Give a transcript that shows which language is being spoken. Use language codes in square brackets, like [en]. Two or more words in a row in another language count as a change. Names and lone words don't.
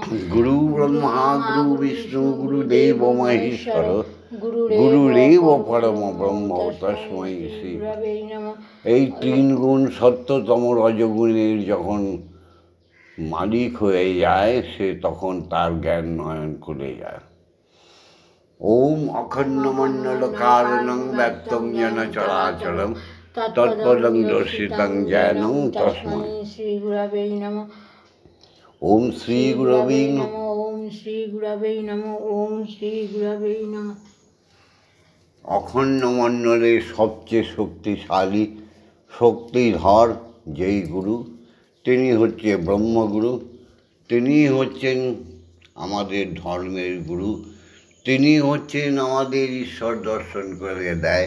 [sa] গুরু ব্রহ্মা গুরু বিষ্ণু গুরুদেব মহেশ্বর, গুরুরেব পরম ব্রহ্ম তস্मै শ্রী গুরবে নমঃ। [bn] এই তিন গুণ সত্যতম রজগুণের যখন মালিক হয়ে যায়, সে তখন তার জ্ঞান নয়ন খুলে যায়। [sa] ওম অখণ্ডমণ্ডলকারণং ব্যক্তং যেন চরাচরম তৎপদং দর্শিতং জ্ঞানং তস্मै শ্রী গুরবে নমঃ। ওম শ্রী গুরবে নমঃ। ওম শ্রী গুরবে নমঃ। ওম শ্রী গুরবে নমঃ। [bn] অখণ্ড মণ্ডলের সবচেয়ে শক্তিশালী, শক্তিধর যেই গুরু, তিনি হচ্ছে ব্রহ্মগুরু। তিনি হচ্ছেন আমাদের ধর্মের গুরু। তিনি হচ্ছেন আমাদের ঈশ্বর দর্শন করে দেয়।